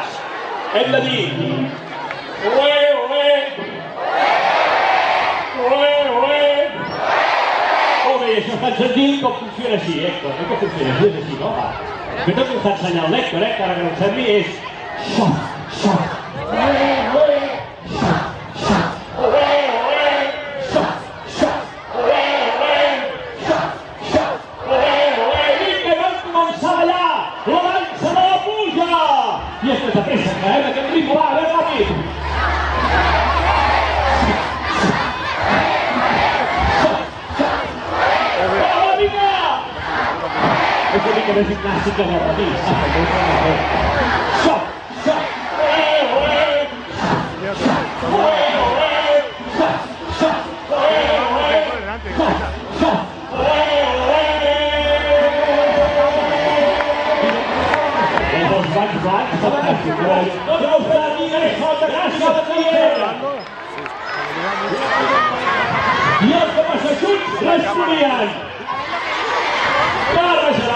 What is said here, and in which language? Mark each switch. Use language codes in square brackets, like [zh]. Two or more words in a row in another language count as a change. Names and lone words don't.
[ca] Hem de dir... Oe, oe! Oe, oe! Molt bé, això és tan senzill com funciona així, Héctor. No que funciona així, és així, no? Va. Que tot m'ho està ensenyant l'Héctor, que ara que no sembli és... Xop, xop! Oe, oe! I és de pressa, que aquest ritme va, més ràpid! Va, vinga! És una mica més gimnàstica del matí, saps? Xop, xop! Oe, oe! Xop, oe, oe! Xop, xop! Oe, oe! Xop, xop! Oe, oe! Els banys blancs, fantàstic. No treu per a mi, molta gràcia, I els de Massachusetts responien. Barrejarà.